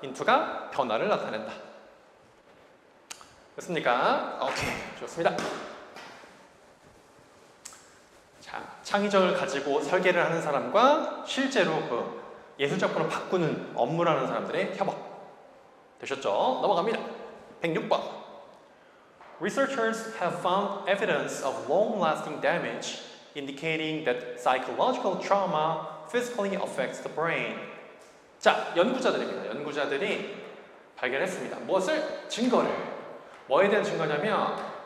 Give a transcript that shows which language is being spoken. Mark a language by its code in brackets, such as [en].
[ko] into가 변화를 나타낸다. 됐습니까? 오케이, 좋습니다. 자, 창의적을 가지고 설계를 하는 사람과 실제로 예술작품을 바꾸는 업무를 하는 사람들의 협업. 되셨죠? 넘어갑니다. 106번. [en] Researchers have found evidence of long-lasting damage indicating that psychological trauma physically affects the brain. [ko] 자, 연구자들입니다. 연구자들이 발견했습니다. 무엇을? 증거를. 뭐에 대한 증거냐면